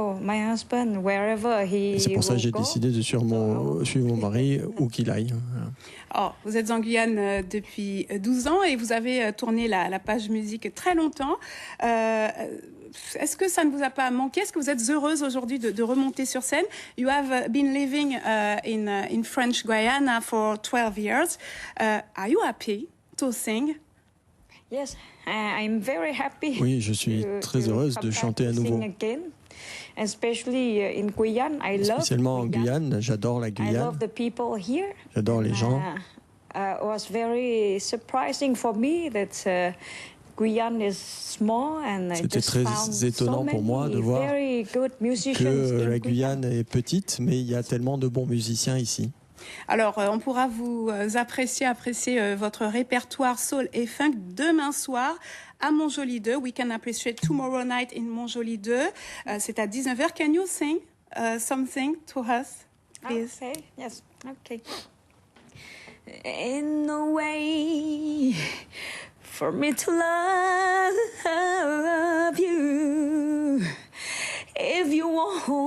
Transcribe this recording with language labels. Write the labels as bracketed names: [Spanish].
[French] Et c'est pour ça que j'ai décidé de suivre mon mari où qu'il aille. Oh, vous êtes en Guyane depuis 12 ans et vous avez tourné la page musique très longtemps. Est-ce que ça ne vous a pas manqué? Est-ce que vous êtes heureuse aujourd'hui de remonter sur scène? [English] You have been living in French Guiana for 12 years. Are you happy to sing? Yes, I'm very happy. [French] Oui, je suis très heureuse de chanter à nouveau. [English] Especially in Guyane, [French] Spécialement en Guyane, j'adore la Guyane. [English] I love the people here. [French] J'adore les gens. [English] It was very surprising for me that Guyane is small and [French] c'était très étonnant pour moi de voir que la Guyane est petite, mais il y a tellement de bons musiciens ici. Alors, on pourra vous apprécier votre répertoire soul et funk demain soir à Montjoly 2. [English] We can appreciate tomorrow night in Montjoly 2. [French] C'est à 19h. [English] Can you sing something to us, please? Okay, yes, okay. In no way for me to love you if you won't